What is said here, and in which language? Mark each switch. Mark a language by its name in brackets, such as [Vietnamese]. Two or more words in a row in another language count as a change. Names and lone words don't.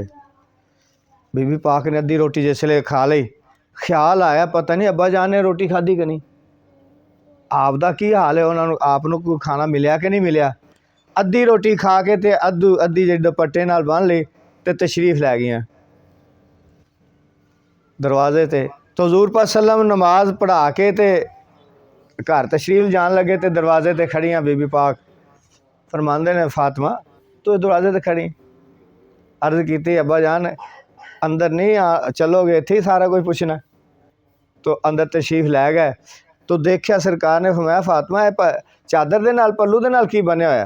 [Punjabi] بی بی پاک نے ادھی روٹی جس ویلے کھا لئی، خیال آیا پتہ نہیں ابا جان نے روٹی کھادی کہ نہیں، آپ دا کی حال ہے، انہوں نے آپ نوں کوئی کھانا ملیا کہ نہیں ملیا. ادھی روٹی کھا کے تے ادھی جی دوپٹے نال بنھ لئی تے تشریف لے گئیاں دروازے تے. تو حضور پاک [Arabic] صلى الله عليه وسلم [Punjabi] نماز پڑھا کے تے گھر تشریف جان لگے تو دروازے تے کھڑیاں بی بی پاک فرماندے نیں فاطمہ توں دروازے تے کھڑی. عرض کی ابا جان اندر نہیں چلو گے، ایتھے ہی سارا کجھ پچھنا. تو اندر تشریف لے گئے تو دیکھا سرکار نے فرمایا فاطمہ چادر دے نال پلو دے نال کی بنیا ہویا.